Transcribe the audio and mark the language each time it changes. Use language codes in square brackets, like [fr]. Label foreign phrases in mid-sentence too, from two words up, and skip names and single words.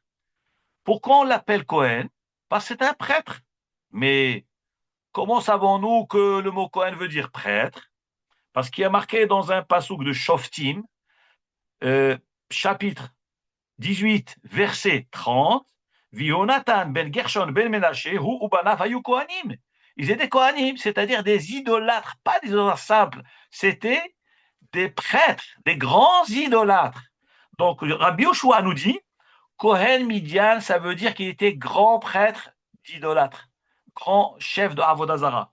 [fr] Pourquoi on l'appelle Kohen? Parce que c'est un prêtre. Mais comment savons-nous que le mot Kohen veut dire prêtre? Parce qu'il y a marqué dans un passouk de Shoftim, chapitre 18, verset 30, [he] ויהונתן בן גרשום בן מנשה הוא ובניו היו כהנים. [fr] Ils étaient kohanim, c'est-à-dire des idolâtres, pas des idolâtres simples, c'était des prêtres, des grands idolâtres. Donc Rabbi Yoshua nous dit, Kohen Midian, ça veut dire qu'il était grand prêtre d'idolâtres, grand chef de [he] עבודה זרה.